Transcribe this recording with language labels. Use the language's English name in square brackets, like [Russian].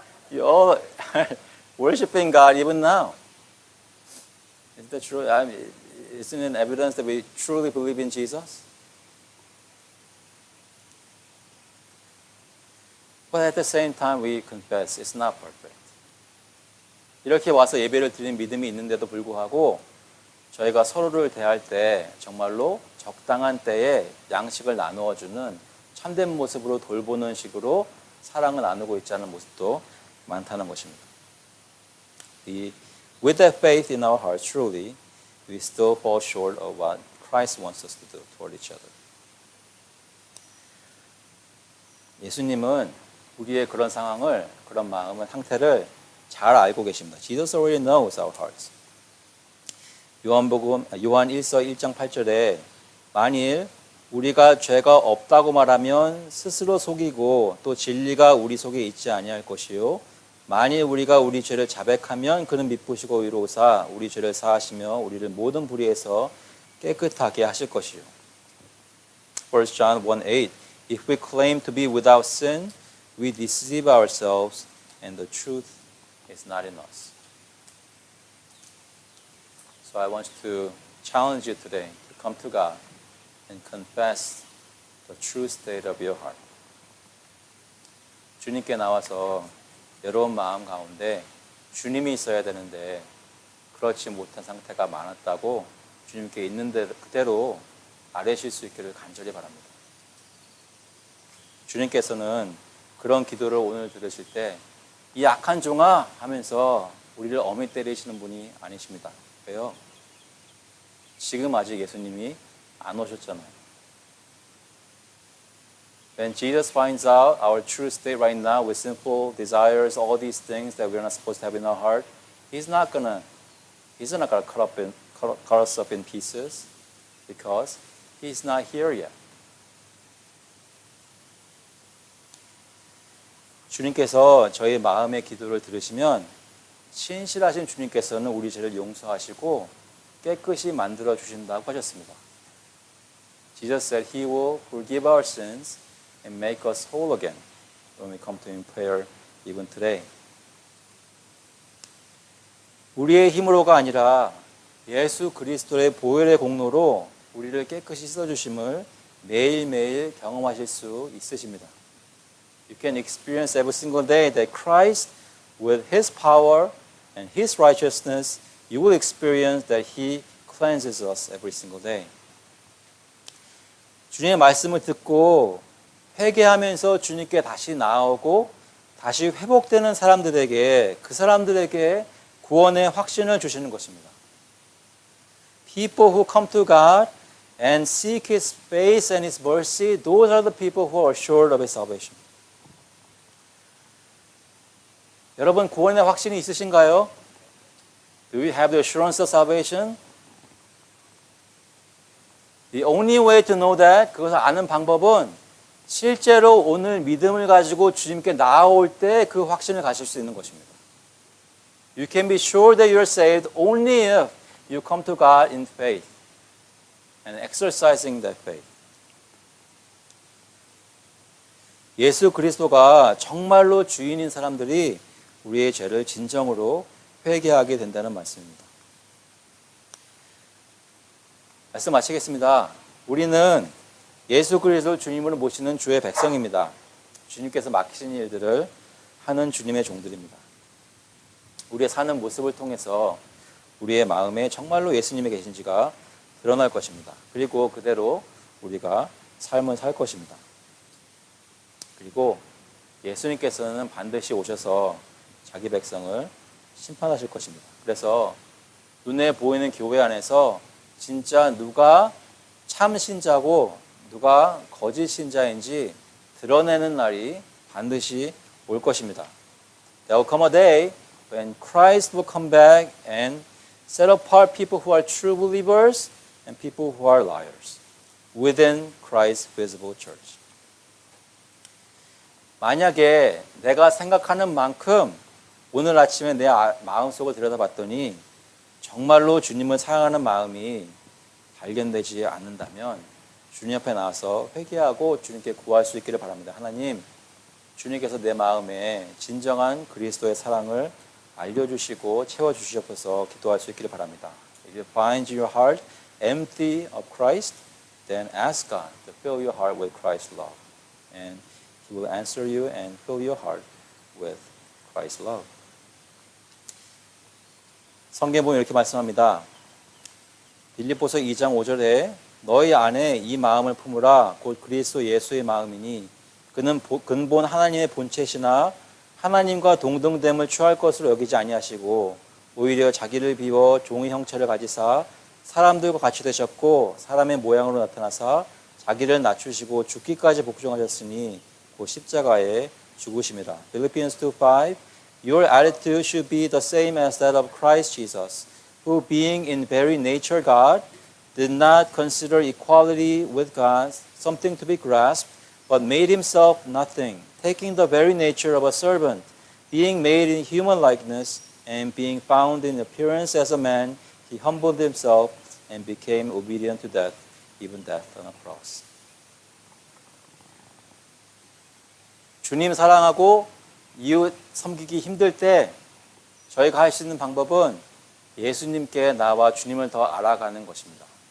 [English] You all are worshiping God even now. Isn't that true? Isn't it evidence that we truly believe in Jesus? But at the same time, we confess it's not perfect. [Korean] 이렇게 와서 예배를 드리는 믿음이 있는데도 불구하고 저희가 서로를 대할 때 정말로 적당한 때에 양식을 나누어 주는 참된 모습으로 돌보는 식으로 사랑을 나누고 있지 않은 모습도 많다는 것입니다. [English] With that faith in our hearts, truly, we still fall short of what Christ wants us to do toward each other. [Korean] 예수님은 우리의 그런 상황을, 그런 마음을, 상태를 잘 알고 계십니다. [English] Jesus already knows our hearts. [Korean] 요한 1서 1장 8절에 만일 우리가 죄가 없다고 말하면 스스로 속이고 또 진리가 우리 속에 있지 아니할 것이요 만일 우리가 우리 죄를 자백하면 그는 미쁘시고 의로우사 우리 죄를 사하시며 우리를 모든 불의에서 깨끗하게 하실 것이요. [English] 1 John 1:8 If we claim to be without sin, we deceive ourselves and the truth is not in us. So I want to challenge you today to come to God and confess the true state of your heart. [Korean] 주님께 나와서 여러분 마음 가운데 주님이 있어야 되는데 그렇지 못한 상태가 많았다고 주님께 있는 그대로 아뢰실 수 있기를 간절히 바랍니다. 주님께서는 그런 기도를 오늘 들으실 때 이 악한 종아 하면서 우리를 어미 때리시는 분이 아니십니다. 왜요? 지금 아직 예수님이 안 오셨잖아요. [English] When Jesus finds out our true state right now with sinful desires, all these things that we're not supposed to have in our heart, He's not gonna cut us up in pieces because He's not here yet. [Korean] 주님께서 저희 마음의 기도를 들으시면 신실하신 주님께서는 우리 죄를 용서하시고 깨끗이 만들어 주신다고 하셨습니다. [English] Jesus said He will forgive our sins and make us whole again when we come to Him in prayer even today. [Korean] 우리의 힘으로가 아니라 예수 그리스도의 보혈의 공로로 우리를 깨끗이 씻어주심을 매일매일 경험하실 수 있으십니다. [English] You can experience every single day that Christ, with His power and His righteousness, you will experience that He cleanses us every single day. [Korean] 주님의 말씀을 듣고 회개하면서 주님께 다시 나아오고 다시 회복되는 사람들에게 그 사람들에게 구원의 확신을 주시는 것입니다. [English] People who come to God and seek His face and His mercy, those are the people who are assured of His salvation. [Korean] 여러분 구원의 확신이 있으신가요? [English] Do you have the assurance of salvation? The only way to know that, [Korean] 그것을 아는 방법은 실제로 오늘 믿음을 가지고 주님께 나아올 때 그 확신을 가질 수 있는 것입니다. [English] You can be sure that you're saved only if you come to God in faith and exercising that faith. [Korean] 예수 그리스도가 정말로 주인인 사람들이 우리의 죄를 진정으로 회개하게 된다는 말씀입니다. 말씀 마치겠습니다. 우리는 예수 그리스도 주님을 모시는 주의 백성입니다. 주님께서 맡기신 일들을 하는 주님의 종들입니다. 우리의 사는 모습을 통해서 우리의 마음에 정말로 예수님이 계신지가 드러날 것입니다. 그리고 그대로 우리가 삶을 살 것입니다. 그리고 예수님께서는 반드시 오셔서 자기 백성을 심판하실 것입니다. 그래서 눈에 보이는 교회 안에서 진짜 누가 참 신자고 누가 거짓 신자인지 드러내는 날이 반드시 올 것입니다. [English] There will come a day when Christ will come back and set apart people who are true believers and people who are liars within Christ's visible church. [Korean] 만약에 내가 생각하는 만큼 오늘 아침에 내 마음속을 들여다봤더니 정말로 주님을 사랑하는 마음이 발견되지 않는다면 주님 앞에 나와서 회개하고 주님께 구할 수 있기를 바랍니다. 하나님, 주님께서 내 마음에 진정한 그리스도의 사랑을 알려주시고 채워주시옵소서 기도할 수 있기를 바랍니다. [English] If you find your heart empty of Christ, then ask God to fill your heart with Christ's love. And He will answer you and fill your heart with Christ's love. [Korean] 성경에 보면 이렇게 말씀합니다. 빌립보서 2장 5절에 너희 안에 이 마음을 품으라 곧 그리스도 예수의 마음이니 그는 근본 하나님의 본체시나 하나님과 동등됨을 취할 것으로 여기지 아니하시고 오히려 자기를 비워 종의 형체를 가지사 사람들과 같이 되셨고 사람의 모양으로 나타나사 자기를 낮추시고 죽기까지 복종하셨으니 곧 십자가에 죽으심이라. [English] Philippians 2:5 Your attitude should be the same as that of Christ Jesus, who being in very nature God, did not consider equality with God something to be grasped, but made himself nothing, taking the very nature of a servant, being made in human likeness, and being found in appearance as a man, he humbled himself and became obedient to death, even death on a cross. [Korean] 주님 사랑하고 이웃 섬기기 힘들 때 저희가 할 수 있는 방법은 예수님께 나와 주님을 더 알아가는 것입니다.